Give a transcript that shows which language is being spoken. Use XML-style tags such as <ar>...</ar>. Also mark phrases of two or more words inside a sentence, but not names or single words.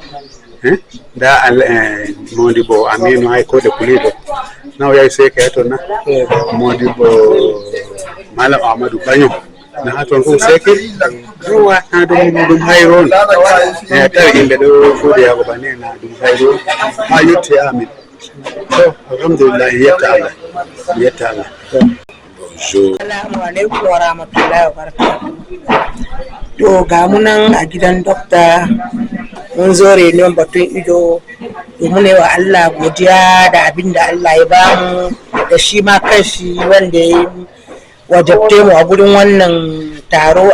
<ff>nda Modibo Aminu hay kode kuliɗo na o yahi seeki ha toon na Modibo Malam Amadou Bagnon na ha toon fof seeki ɗo watna ɗum hayru on e tawi yimɓe ɗo fuude yago banni na ɗum hayru on ha yetti amin to alhamdulillah yetta Allah</ff> <ar>السلام عليكم ورحمة الله وبركاته.</ar> <ha>To ga mu nan a gidan dokta mun zo renon batun ido domin yi wa Allah godiya da abin da Allah ya bamu da shi ma kanshi wanda ya wajabte mu a gurin wannan taro.</ha>